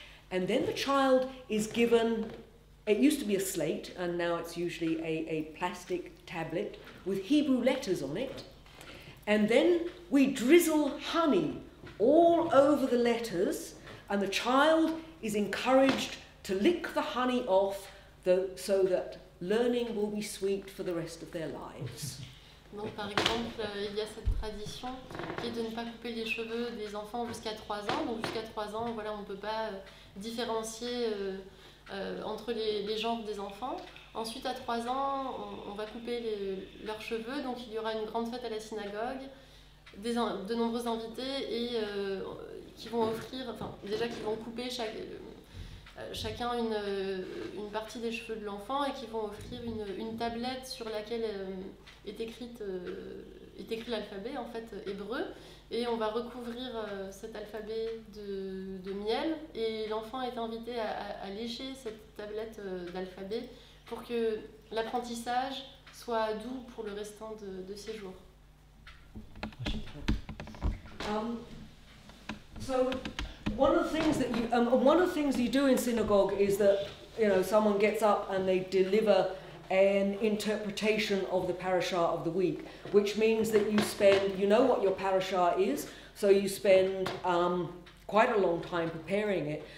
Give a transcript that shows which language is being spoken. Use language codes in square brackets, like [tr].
[en] And then the child is given, it used to be a slate, and now it's usually a plastic tablet with Hebrew letters on it. And then we drizzle honey all over the letters, and the child is encouraged to lick the honey off so that learning will be sweet for the rest of their lives. [fr] Donc par exemple, il y a cette tradition qui est de ne pas couper les cheveux des enfants jusqu'à 3 ans. Donc jusqu'à 3 ans, voilà, on ne peut pas différencier entre les genres des enfants. Ensuite, à 3 ans, on va couper leurs cheveux. Donc il y aura une grande fête à la synagogue, de nombreux invités et qui vont offrir, qui vont couper chacun une partie des cheveux de l'enfant et qui vont offrir une tablette sur laquelle est écrit l'alphabet en fait hébreu, et on va recouvrir cet alphabet de miel, et l'enfant est invité à lécher cette tablette d'alphabet pour que l'apprentissage soit doux pour le restant de ses jours. [en] So one of the things you do in synagogue is that, you know, someone gets up and they deliver an interpretation of the parashah of the week, which means that you spend, you know what your parashah is, so you spend quite a long time preparing it.